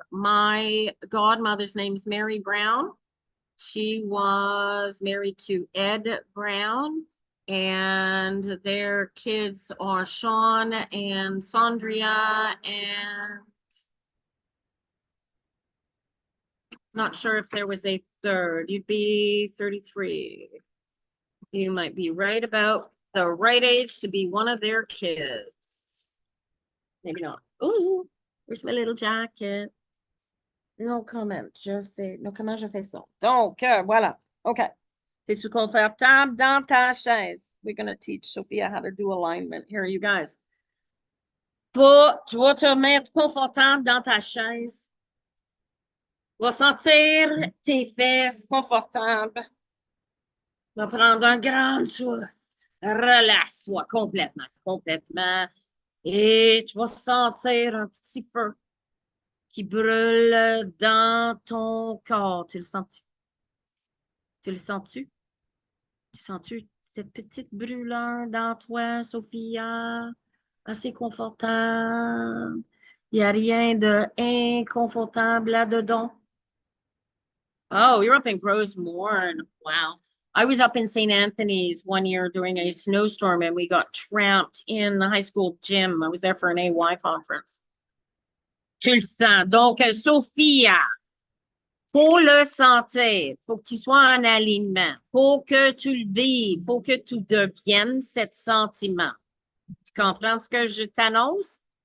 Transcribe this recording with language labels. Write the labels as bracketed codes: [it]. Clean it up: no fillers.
[en] My godmother's name's Mary Brown. She was married to Ed Brown, and their kids are Sean and Sondria, and not sure if there was a third. You'd be 33. You might be right about the right age to be one of their kids. Maybe not. Oh, where's my little jacket? No comment. [fr] No, comment je fais ça? Donc, voilà. OK. Es-tu confortable dans ta chaise? [en] We're going to teach Sophia how to do alignment. Here, you guys. [fr] Tu vas te mettre confortable dans ta chaise. Tu vas sentir tes fesses confortables. Tu vas prendre un grand souffle. Relaxe-toi complètement. Et tu vas sentir un petit feu qui brûle dans ton corps. Tu le sens-tu? Tu le sens-tu? Tu sens-tu cette petite brûleur dans toi, Sophia? Assez confortable. Il n'y a rien de inconfortable là-dedans. [en] Oh, you're up in Rosemorne. Wow. I was up in St. Anthony's one year during a snowstorm and we got trapped in the high school gym. I was there for an AY conference. [fr] Tu le sens. Donc, Sophia, pour le sentir, faut que tu sois en alignement. Pour que tu le vives, faut que tu deviennes cet sentiment. Tu comprends ce que je t'annonce?